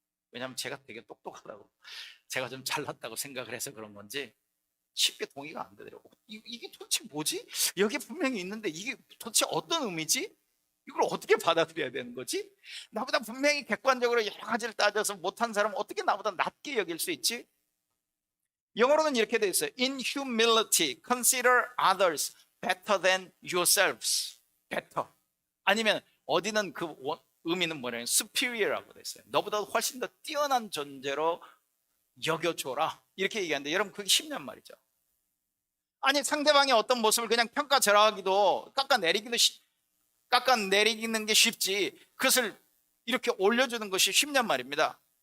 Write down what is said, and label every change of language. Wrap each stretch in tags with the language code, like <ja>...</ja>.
<ko>왜냐하면 제가 되게 똑똑하다고, 제가 좀 잘났다고 생각을 해서 그런 건지 쉽게 동의가 안 되더라고요. 이게 도대체 뭐지? 여기 분명히 있는데 이게 도대체 어떤 의미지? 이걸 어떻게 받아들여야 되는 거지? 나보다 분명히 객관적으로 여러 가지를 따져서 못한 사람은 어떻게 나보다 낫게 여길 수 있지? 영어로는 이렇게 돼 있어요.</ko> <en>In humility, consider others better than yourselves. better.</en> <ko>아니면 어디는 그 의미는 뭐냐면 superior라고 돼 있어요. 너보다 훨씬 더 뛰어난 존재로 여겨줘라. 이렇게 얘기하는데 여러분 그게 쉽냔 말이죠. 아니 상대방의 어떤 모습을 그냥 평가절하하기도 깎아내리는 게 쉽지, 그것을 이렇게 올려주는 것이 쉽냔 말입니다.</ko>